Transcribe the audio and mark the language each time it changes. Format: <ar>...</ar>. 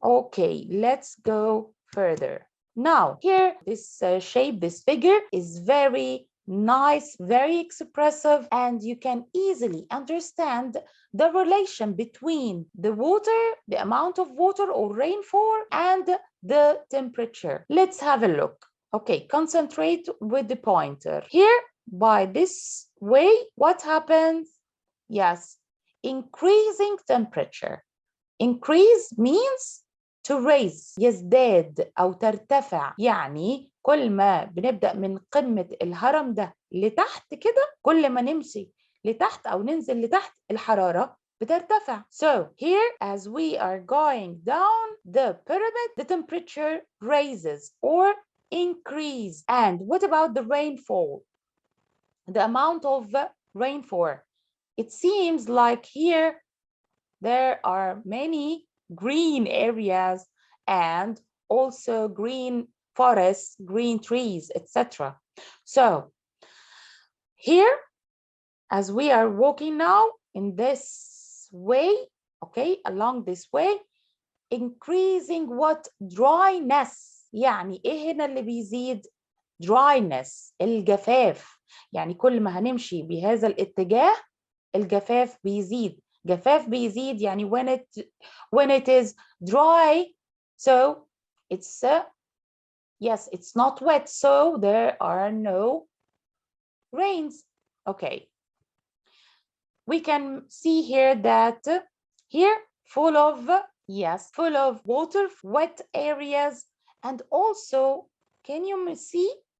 <en>Okay, let's go further. Now, here, this shape, this figure is very nice, very expressive, and you can easily understand the relation between the water, the amount of water or rainfall, and the temperature. Let's have a look. Okay, concentrate with the pointer. Here, by this way, what happens? Yes, increasing temperature. Increase means to raise.</en> <ar>يزداد أو ترتفع. يعني كل ما بنبدأ من قمة الهرم ده لتحت كده، كل ما نمشي لتحت أو ننزل لتحت الحرارة بترتفع.</ar> <en>So here, as we are going down the pyramid, the temperature raises or increase. And what about the rainfall? The amount of rainfall. It seems like here there are many green areas and also green forests, green trees, etc. So here, as we are walking now in this way, okay, along this way, increasing what? Dryness.</en> <ar>يعني ايه هنا اللي بيزيد؟ dryness، الجفاف. يعني كل ما هنمشي بهذا الاتجاه الجفاف بيزيد. جفاف بيزيد يعني</ar> <en>when it is dry, so it's yes, it's not wet, so there are no rains. Okay, we can see here that here full of, yes, full of water, wet areas, and also can you see?</en>